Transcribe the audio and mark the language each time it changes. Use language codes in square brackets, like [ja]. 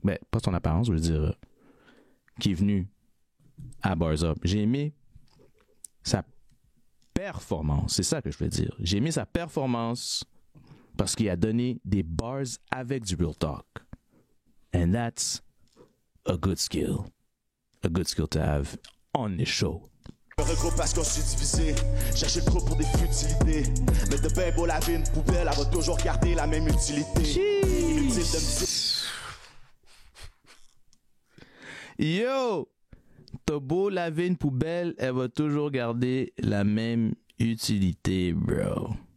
[fr] Pas son apparence, je veux dire, qui est venu à Bars Up. J'ai aimé sa performance. C'est ça que je veux dire. J'ai aimé sa performance parce qu'il a donné des bars avec du real talk. [en] And that's a good skill. A good skill to have on this show. [fr] Je me regroupe parce qu'on s'est divisé. J'achète trop pour des futilités. Mais de ben beau laver une poubelle, elle va toujours garder la même utilité. Inutile de me dire. Yo! T'as beau laver une poubelle, elle va toujours garder la même utilité, bro.